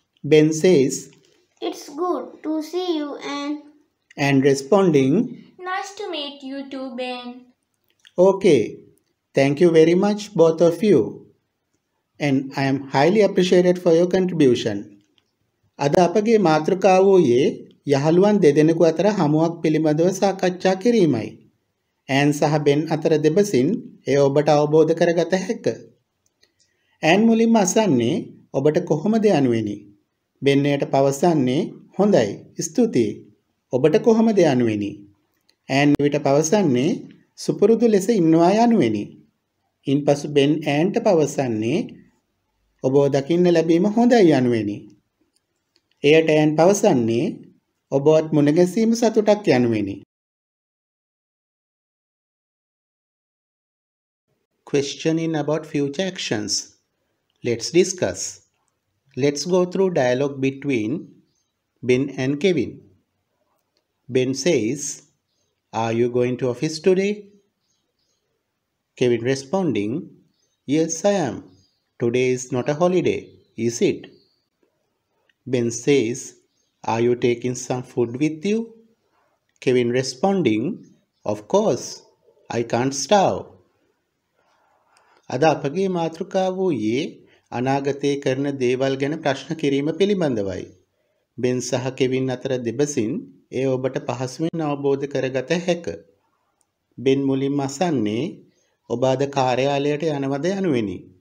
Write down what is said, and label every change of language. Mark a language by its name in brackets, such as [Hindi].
[English] Ben says, "It's good to see you, Anne responding, nice to meet you too, Ben." "Okay, thank you very much both of you. And I am highly appreciated for your contribution." [Sinhala] අද අපගේ මාතෘකාව වූයේ යහළුවන් දෙදෙනෙකු අතර හමුවක් පිළිබඳව සාකච්ඡා කිරීමයි. ඈන් සහ බෙන් අතර දෙබසින් එය ඔබට අවබෝධ කරගත හැක. ඈන් මුලින්ම අසන්නේ ඔබට කොහොමද යනුවෙනි. බෙන් එයට පවසන්නේ හොඳයි, ස්තුතියි. ඔබට කොහොමද යනුවෙනි. ඈන් විට පවසන්නේ සුපුරුදු ලෙස ඉන්නවා යනුවෙනි. ඉන්පසු බෙන් ඈන්ට පවසන්නේ ඔබව දකින්න ලැබීම හොඳයි යනුවෙනි. එයට ඈන් පවසන්නේ ඔබවත් මුණ ගැසීම සතුටක් යනුවෙනි. [English] Questioning about future actions. Let's discuss. Let's go through dialogue between Ben and Kevin. Ben says, "Are you going to office today?" Kevin responding, "Yes, I am. Today is not a holiday, is it?" Ben says, "Are you taking some food with you?" Kevin responding, "Of course, I can't starve." [Sinhala] අද අපගේ මාතෘකාව වූයේ අනාගතයේ කරන දේවල් ගැන ප්‍රශ්න කිරීම පිළිබඳවයි. බෙන් සහ කෙවින් අතර දෙබසින් එය ඔබට පහසුවෙන් අවබෝධ කරගත හැක. බෙන් මුලින්ම අසන්නේ ඔබ අද කාර්යාලයට යනවද යනුවෙනි.